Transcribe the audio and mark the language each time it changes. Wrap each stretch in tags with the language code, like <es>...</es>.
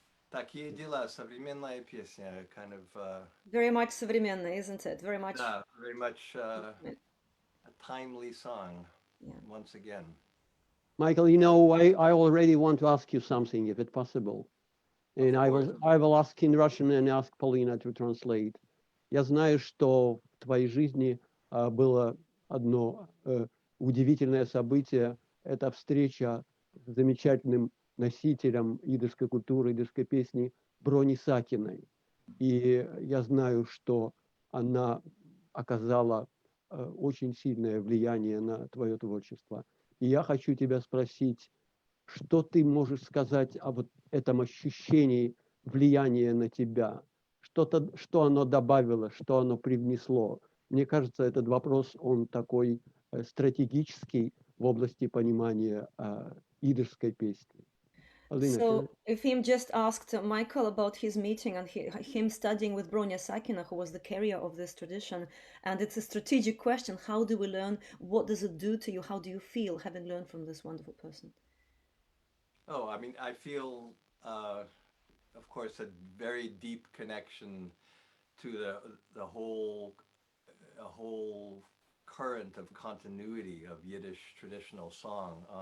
<ru>Такие дела, современная песня,</ru> <en>kind of... Very much</en> <ru>современная,</ru> <en>isn't it? Very much... very much a timely song, yeah. Once again. Michael, you know, I already want to ask you something, if it's possible. And I will ask in Russian and ask Paulina to translate.</en> <ru>Я знаю, что в твоей жизни было одно удивительное событие. Это встреча с замечательным носителем идышской культуры, идышской песни Брони Сакиной. И я знаю, что она оказала очень сильное влияние на твое творчество. И я хочу тебя спросить, что ты можешь сказать о вот этом ощущении влияния на тебя? Что-то, что оно добавило, что оно привнесло? Мне кажется, этот вопрос, он такой стратегический в области понимания идышской песни.</ru> <en>Alina, can So, Efim just asked Michael about his meeting and him studying with Bronya Sakina, who was the carrier of this tradition. And it's a strategic question. How do we learn? What does it do to you? How do you feel having learned from this wonderful person? Oh, I mean, I feel, of course, a very deep connection to the whole a whole current of continuity of Yiddish traditional song.</en>